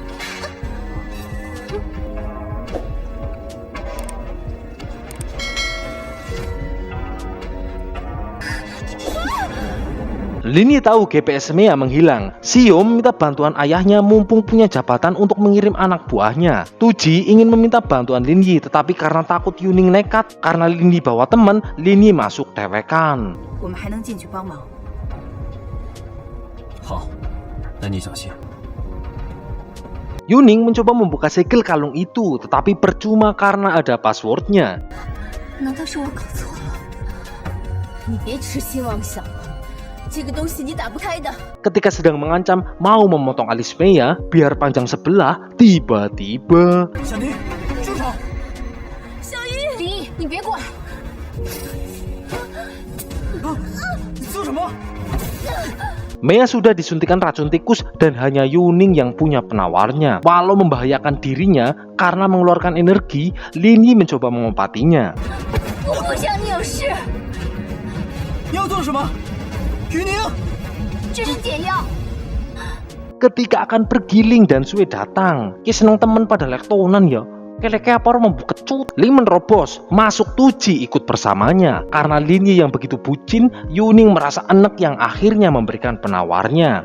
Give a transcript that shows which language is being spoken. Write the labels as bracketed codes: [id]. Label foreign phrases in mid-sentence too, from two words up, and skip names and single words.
[id] Lin Yi tahu GPS Mea menghilang. Sio meminta bantuan ayahnya mumpung punya jabatan untuk mengirim anak buahnya. Tuji ingin meminta bantuan Lin Yi, tetapi karena takut Yuning nekat, karena Lin Yi bawa teman, Lin Yi masuk dewekan. [zh] 我们还能进去帮忙。好，那你小心。 [id] Yuning mencoba membuka segel kalung itu, tetapi percuma karena ada passwordnya. [zh] 难道是我搞错了？你别痴心妄想了，这个东西你打不开的。 [id] Ketika sedang mengancam mau memotong alis Mea biar panjang sebelah, tiba-tiba [zh] 小宁，住手！小玉， 别管！你做什么？ [id] Mei sudah disuntikan racun tikus dan hanya Yuning yang punya penawarnya. Walau membahayakan dirinya karena mengeluarkan energi, Lin Yi mencoba mengobatinya. [zh] 我不想你有事，你要做什么？于宁，这是解药。 [id] Ketika akan pergi, Ling dan Sue datang. [jv] Ki seneng temen pada lektonan ya. Keleke apa mau kecut. [id] Ling menerobos, masuk Tuji ikut bersamanya. Karena Lin Yi yang begitu bucin, Yuning merasa enek yang akhirnya memberikan penawarnya.